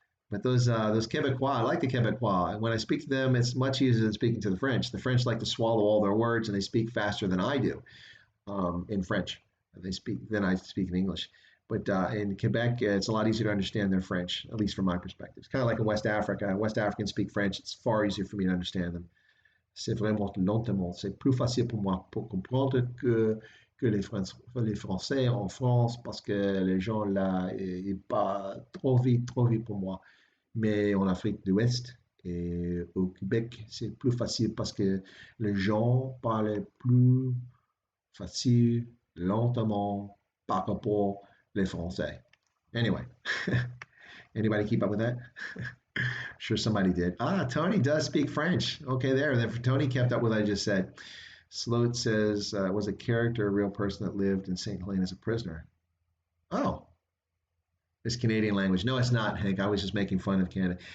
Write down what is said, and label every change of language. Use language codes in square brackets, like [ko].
[en] But those Quebecois, I like the Quebecois. And when I speak to them, it's much easier than speaking to the French. The French like to swallow all their words, and they speak faster than I do in French. They speak than I speak in English. But in Quebec, it's a lot easier to understand their French, at least from my perspective. It's kind of like in West Africa. West Africans speak French. It's far easier for me to understand them. [fr] C'est vraiment lentement. C'est plus facile pour moi pour comprendre que les Français en France parce que les gens là, ils parlent trop vite pour moi. Mais en Afrique de l'Ouest et au Québec, c'est plus facile parce que les gens parlent plus facile, lentement par rapport les Français. [en] Anyway, anybody keep up with that? Sure, somebody did. Tony does speak French. Okay, there. Then Tony kept up with what I just said. Sloat says, was a character a real person that lived in St. Helena as a prisoner? Oh, it's Canadian language. No, it's not, Hank. I was just making fun of Canada.